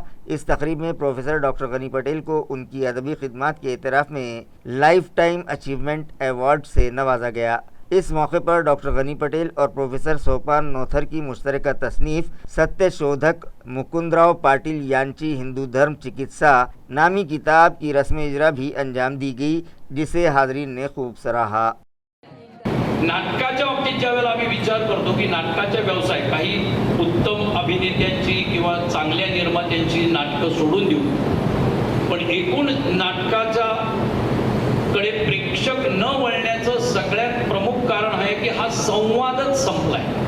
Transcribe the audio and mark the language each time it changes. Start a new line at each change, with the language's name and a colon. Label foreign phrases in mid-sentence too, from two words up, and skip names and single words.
Urdu: اس تقریب میں پروفیسر ڈاکٹر غنی پٹیل کو ان کی ادبی خدمات کے اعتراف میں
English: Life Time Achievement Award
Urdu: سے نوازا گیا۔ اس موقع پر ڈاکٹر غنی پٹیل اور پروفیسر سوپان نوتھر کی مشترکہ تصنیف ستیہ شودھک مکندراؤ پاٹل یانچی ہندو دھرم چکتسا نامی کتاب کی رسم اجرا بھی انجام دی گئی، جسے حاضرین نے خوب سراہا۔
Marathi: नाटकाच्या बाबतीत ज्यावेळेला आम्ही विचार करतो की नाटकाच्या व्यवसाय काही उत्तम अभिनेत्यांची किंवा चांगल्या निर्मात्यांची नाटकं सोडून देऊ, पण एकूण नाटकाच्या कडे प्रेक्षक न वळण्याचं सगळ्यात प्रमुख कारण आहे की हा संवादच संपलाय।